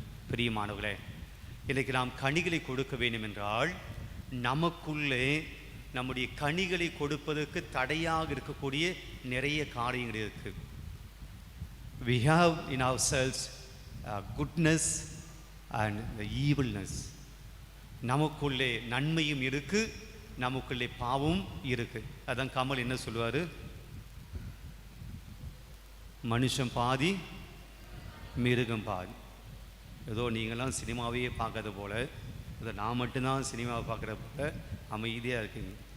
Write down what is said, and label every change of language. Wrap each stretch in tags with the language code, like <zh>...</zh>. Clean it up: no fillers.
<ta>பிரியமானவர்களே, இன்றைக்கு நாம் கனிகளை கொடுக்க வேண்டும் என்றால் நமக்குள்ளே நம்முடைய கனிகளை கொடுப்பதற்கு தடையாக இருக்கக்கூடிய நிறைய காரியங்கள் இருக்கு.</ta> <en>We have in ourselves goodness and the evilness.</en> <ta>நமக்குள்ளே நன்மையும் இருக்கு, நமக்குள்ளே பாவமும் இருக்கு. அதான் கமல் என்ன சொல்லுவார்? மனுஷன் பாதி மிருகம் பாதி. ஏதோ நீங்களாம் சினிமாவையே பார்க்கறது போல, ஏதோ நான் மட்டும்தான் சினிமாவை பார்க்குற போல அமைதியாக இருக்கீங்க.</ta>